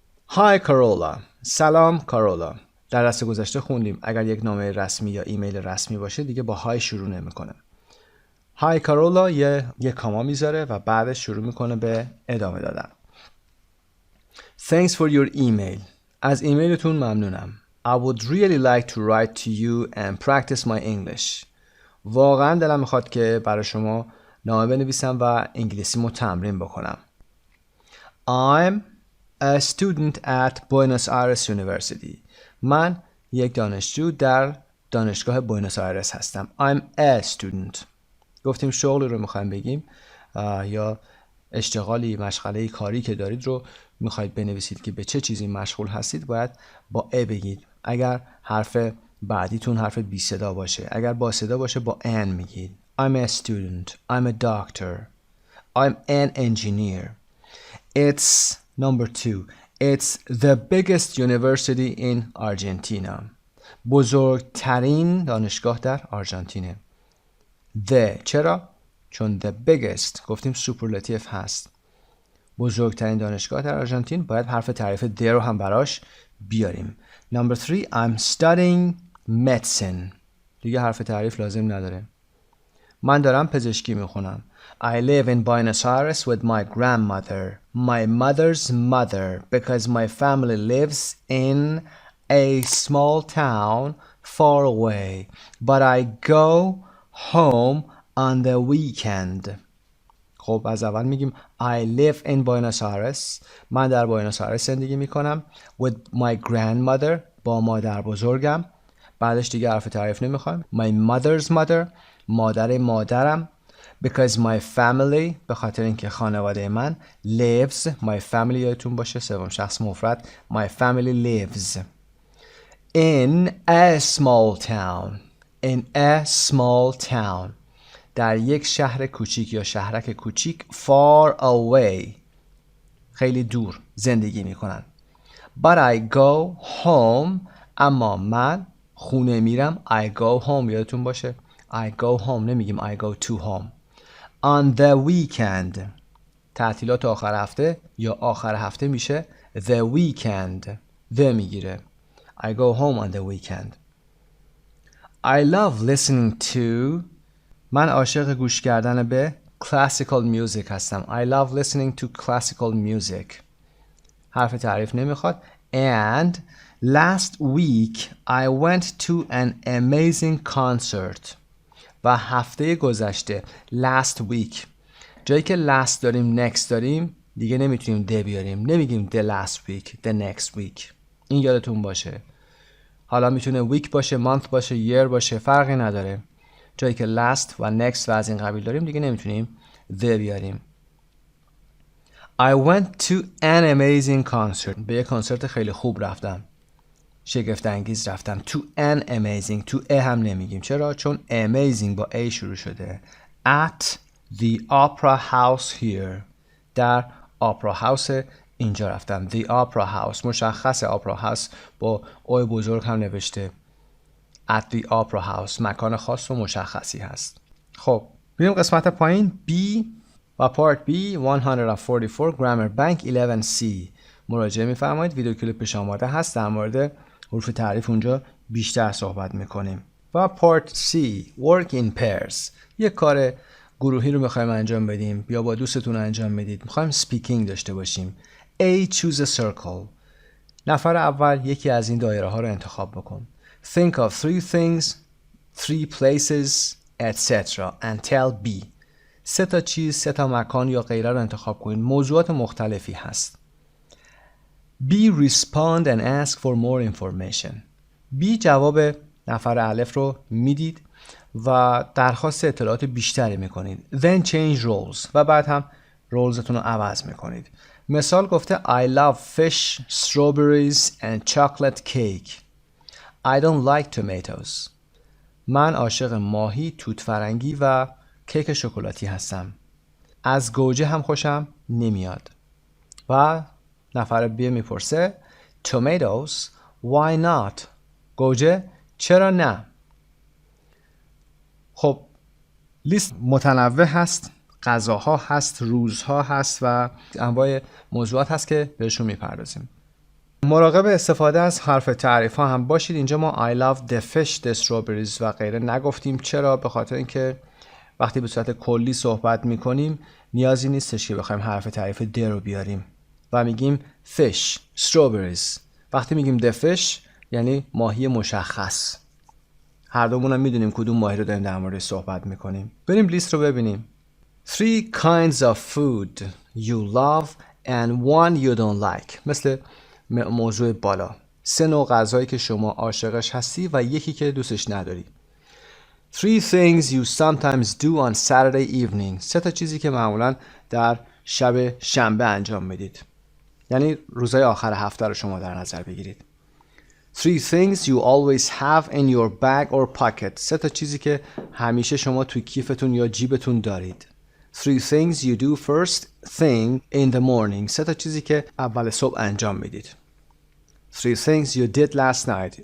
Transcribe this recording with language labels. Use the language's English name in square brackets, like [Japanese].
[English] Hi Carola. [Persian] سلام کارولا. در درس گذشته خوندیم اگر یک نامه رسمی یا ایمیل رسمی باشه دیگه با های شروع نمیکنه. [English] Hi Carola [Persian] یه کاما میذاره و بعدش شروع میکنه به ادامه دادن. [English] Thanks for your email. [Persian] از ایمیلتون ممنونم. [English] I would really like to write to you and practice my English. [Persian] واقعا دلم میخواد که برای شما نامه بنویسم و انگلیسیمو تمرین بکنم. [English] I'm a student at Buenos Aires University. [Persian] من یک دانشجو در دانشگاه بوئنوس آیرس هستم. [English] I'm a student. [Persian] گفتیم شغلی رو میخوایم بگیم یا اشتغالی مشغله کاری که دارید رو میخواید بنویسید که به چه چیزی مشغول هستید باید با ا بگید. اگر حرف بعدیتون حرف بی صدا باشه اگر با صدا باشه با ان میگید. [English] I'm a student. I'm a doctor. I'm an engineer. It's number 2. It's the biggest university in Argentina. [Persian] بزرگترین دانشگاه در آرژانتینه. The چرا؟ چون [English] the biggest [Persian] گفتیم سوپرلاتیو هست. بزرگترین دانشگاه در آرژانتین باید حرف تعریف the رو هم براش بیاریم. [English] Number 3 I'm studying medicine. [Persian] دیگه حرف تعریف لازم نداره. من دارم پزشکی میخونم. [English] I live in Buenos Aires with my grandmother, my mother's mother, because my family lives in a small town far away, but I go home on the weekend. [Persian] خب از اول میگیم [English] I live in Buenos Aires. [Persian] من در بوئنوس آیرس زندگی میکنم. [English] With my grandmother. [Persian] با مادر بزرگم. بعدش دیگه حرف تعریف نمیخوایم. [English] My mother's mother. [Persian] مادرم. [English] Because my family. [Persian] به خاطر اینکه خانواده من. [English] Lives. My family [Persian] یادتون باشه سوم شخص مفرد. [English] My family lives in a small town. In a small town. [Persian] در یک شهر کوچیک یا شهرک کوچیک [English] far away [Persian] خیلی دور زندگی میکنن. [English] But I go home. [Persian] اما من خونه میرم. [English] I go home [Persian] یادتون باشه [English] I go home [Persian] نمیگیم [English] I go to home. On the weekend [Persian] تعطیلات آخر هفته یا آخر هفته میشه [English] the weekend. the [Persian] میگیره. [English] I go home on the weekend. I love listening to. [Persian] من عاشق گوش کردن به [English] classical music [Persian] هستم. [English] I love listening to classical music. [Persian] حرف تعریف نمیخواد. [English] And last week I went to an amazing concert. [Persian] و هفته گذشته [English] last week [Persian] جایی که last داریم next داریم دیگه نمیتونیم the بیاریم. نمیگیم [English] the last week the next week. [Persian] این یادتون باشه. حالا میتونه week باشه month باشه year باشه فرقی نداره. جایی که last و next و از این قبیل داریم دیگه نمیتونیم the بیاریم. [English] I went to an amazing concert. [Persian] به یک کنسرت خیلی خوب رفتم. شگفت انگیز رفتم. [English] To an amazing. To a [Persian] هم نمیگیم. چرا؟ چون amazing با a شروع شده. [English] At the opera house here. [Persian] در opera house اینجا رفتم. [English] The opera house. [Persian] مشخص opera house با او بزرگ هم نوشته. [English] At the opera house. [Persian] مکان خاص و مشخصی هست. خب بریم قسمت پایین. [English] B [Persian] و پارت [English] B 144 grammar bank 11C. [Persian] مراجعه میفرمایید. ویدیو کلیپش آماده هست. در مورد حروف تعریف اونجا بیشتر صحبت میکنیم. و پارت [English] C work in pairs. [Persian] یک کار گروهی رو میخوایم انجام بدیم یا با دوستتون انجام بدید. میخوایم speaking داشته باشیم. [English] A choose a circle. [Persian] نفر اول یکی از این دایره ها رو انتخاب بکن. [English] Think of 3 things, 3 places, etc. and tell B. [Persian] 3 تا چیز، 3 تا مکان یا غیره رو انتخاب کنید. موضوعات مختلفی هست. [English] B respond and ask for more information. [Persian] B جواب نفر الف رو میدید و درخواست اطلاعات بیشتری میکنید. [English] Then change roles. [Persian] و بعد هم رولزتون رو عوض میکنید. مثال گفته [English] I love fish, strawberries and chocolate cake. I don't like tomatoes. [Persian] من عاشق ماهی، توت فرنگی و کیک شکلاتی هستم. از گوجه هم خوشم نمیاد. و نفر بی میپرسه [English] tomatoes why not؟ [Persian] گوجه چرا نه؟ خب لیست متنوع هست. غذاها هست، روزها هست و انواع موضوعات هست که بهشون میپردازیم. مراقب استفاده از حرف تعریف ها هم باشید. اینجا ما [English] I love the fish, the strawberries [Persian] و غیره نگفتیم. چرا؟ به خاطر اینکه وقتی به صورت کلی صحبت میکنیم نیازی نیستش که بخوایم حرف تعریف د رو بیاریم و میگیم [English] fish, strawberries. [Persian] وقتی میگیم [English] the fish [Persian] یعنی ماهی مشخص. هر دومون هم میدونیم کدوم ماهی رو داریم در موردش صحبت میکنیم. بریم لیست رو ببینیم. [English] 3 kinds of food you love and one you don't like. [Persian] مثل موضوع بالا. 3 نوع غذایی که شما عاشقش هستی و یکی که دوستش نداری. [English] 3 things you sometimes do on Saturday evening. [Persian] 3 تا چیزی که معمولا در شب شنبه انجام میدید. یعنی روزهای آخر هفته رو شما در نظر بگیرید. [English] 3 things you always have in your bag or pocket. [Persian] 3 تا چیزی که همیشه شما توی کیفتون یا جیبتون دارید. [English] Three things you do first thing in the morning. [Persian] 3 تا چیزی که اول صبح انجام میدید. [English] Three things you did last night.